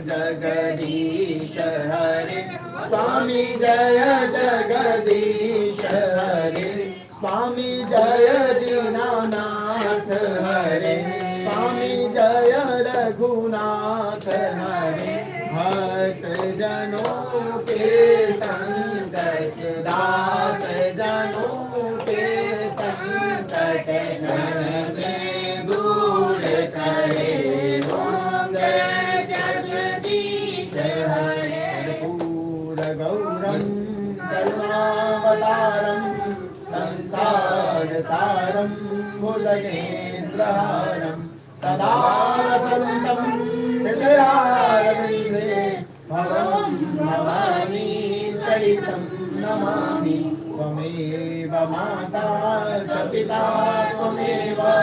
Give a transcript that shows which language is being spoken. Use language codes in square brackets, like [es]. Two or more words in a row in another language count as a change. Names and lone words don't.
[hi] जगदीश हरे स्वामी जय जगदीश हरे स्वामी जय दीनानाथ हरे स्वामी जय रघुनाथ हरे भक्त जनों के संकट दास जनों के संकट क्षण में दूर करे ओम जय जगदीश हरे [sa] कर्पूर गौरम करुणावतारम संसार सारम भुजगेन्द्रहारम सदा वसन्तं हृदयारविन्दे भवं भवानी सहितं नमामि त्वमेव माता च पिता त्वमेव